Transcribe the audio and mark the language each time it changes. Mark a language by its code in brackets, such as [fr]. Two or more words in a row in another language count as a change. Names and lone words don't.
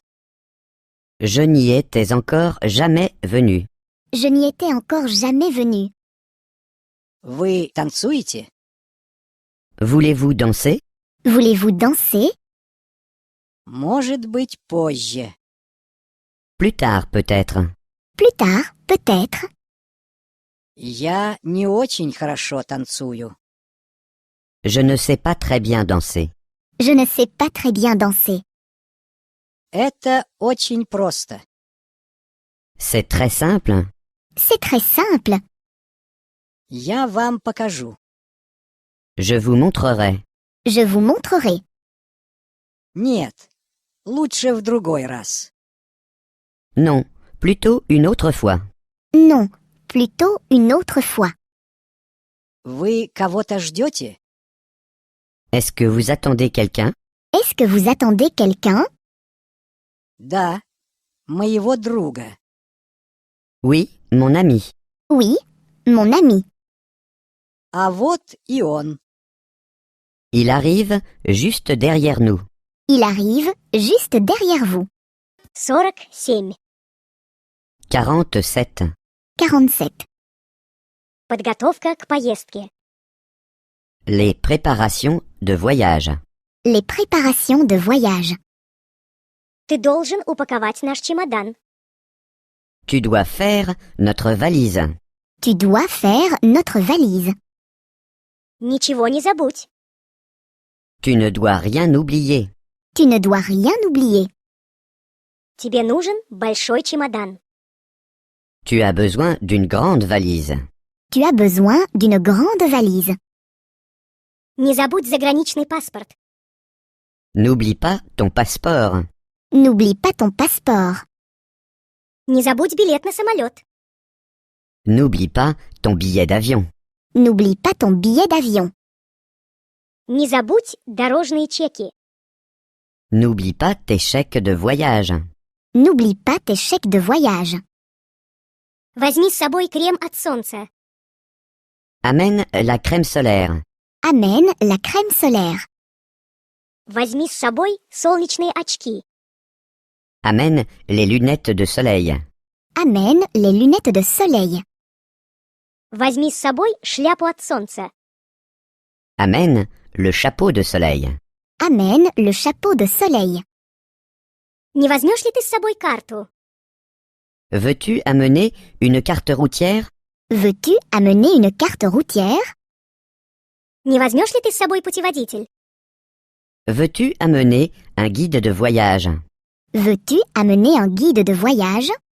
[fr] Je n'y étais encore jamais venu. Je n'y étais encore jamais venu. [ru] Вы танцуете? [fr] Voulez-vous danser? Voulez-vous danser? [ru] Может быть, позже. [fr] Plus tard peut-être. Plus tard, peut-être. [ru] Я не очень хорошо танцую. [fr] Je ne sais pas très bien danser. Je ne sais pas très bien danser. [ru] Это очень просто. [fr] C'est très simple. C'est très simple. [ru] Я вам покажу. [fr] Je vous montrerai. Je vous montrerai. [ru] Нет, лучше в другой раз. [fr] Non, plutôt une autre fois. Non, plutôt une autre fois. [ru] Вы кого-то ждете? [fr] Est-ce que vous attendez quelqu'un? Est-ce que vous attendez quelqu'un? [ru] Да, моего друга. [fr] Oui, mon ami. Oui, mon ami. [ru] А вот и он. [fr] Il arrive juste derrière nous. Il arrive juste derrière vous. 47. 47. 47. [ru] Подготовка к поездке. [fr] Les préparations de voyage. Les préparations de voyage. [ru] Ты должен упаковать наш чемодан. [fr] Tu dois faire notre valise. Tu dois faire notre valise. [ru] Ничего не забудь. [fr] Tu ne dois rien oublier. Tu ne dois rien oublier. [ru] Тебе нужен большой чемодан. [fr] Tu as besoin d'une grande valise. Tu as besoin d'une grande valise. [ru] Не забудь заграничный паспорт. [fr] N'oublie pas ton passeport. N'oublie pas ton passeport. [ru] Не забудь билет на самолет. [fr] N'oublie pas ton billet d'avion. N'oublie pas ton billet d'avion. [ru] Не забудь дорожные чеки. [fr] N'oublie pas tes chèques de voyage. N'oublie pas tes chèques de voyage. [ru] Возьми с собой крем от солнца. [fr] Amène la crème solaire. Amène la crème solaire. [ru] Возьми с собой солнечные очки. [fr] Amène les lunettes de soleil. Amène les lunettes de soleil. [ru] Возьми с собой шляпу от солнца. [fr] Amène le chapeau de soleil. Amène le chapeau de soleil. [ru] Не возьмешь ли ты с собой карту? [fr] Veux-tu amener une carte routière? Veux-tu amener une carte routière? [ru] Не возьмешь ли ты с собой путеводитель? [fr] Veux-tu amener un guide de voyage? Veux-tu amener un guide de voyage?